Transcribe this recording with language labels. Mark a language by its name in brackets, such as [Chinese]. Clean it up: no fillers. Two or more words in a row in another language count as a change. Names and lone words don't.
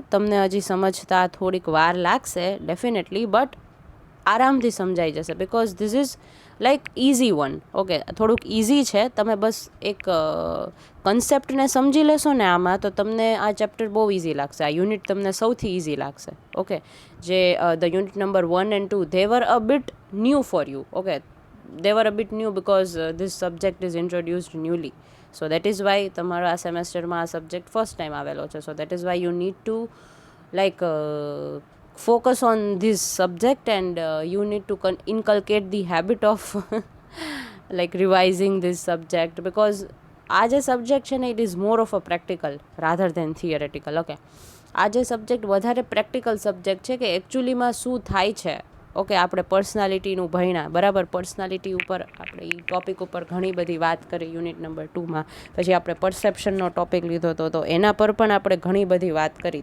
[Gujarati] તમને હજી સમજતા થોડીક વાર લાગશે [English] definitely, but [Gujarati] આરામથી સમજાઈ જશે [English] because this is like easy one. [Gujarati] ઓકે, થોડુંક ઇઝી છે. તમે બસ એક કન્સેપ્ટને સમજી લેશો ને આમાં, તો તમને આ ચેપ્ટર બહુ ઇઝી લાગશે. આ યુનિટ તમને સૌથી ઇઝી લાગશે. ઓકે, જે [English] the unit number 1 and 2, they were a bit new for you. Okay, they were a bit new because this subject is introduced newly. So that is why [Gujarati] તમારા આ સેમેસ્ટરમાં આ [English] subject first time [Gujarati] આવેલો છે. [English] so that is why you need to like focus on this subject, and you need to inculcate the habit of like revising this subject, because [Gujarati] આ જે સબ્જેક્ટ છે ને, [English] it is more of a practical rather than theoretical. [Gujarati] ઓકે, આ જે સબ્જેક્ટ વધારે [English] practical subject [Gujarati] છે કે એકચ્યુઅલીમાં શું થાય છે. ઓકે, આપણે પર્સનાલિટીનું ભણ્યા, બરાબર. પર્સનાલિટી ઉપર આપણે એ ટોપિક ઉપર ઘણી બધી વાત કરી [English] unit number [Gujarati] 2માં. પછી આપણે પરસેપ્શનનો ટોપિક લીધો હતો, તો એના પર પણ આપણે ઘણી બધી વાત કરી.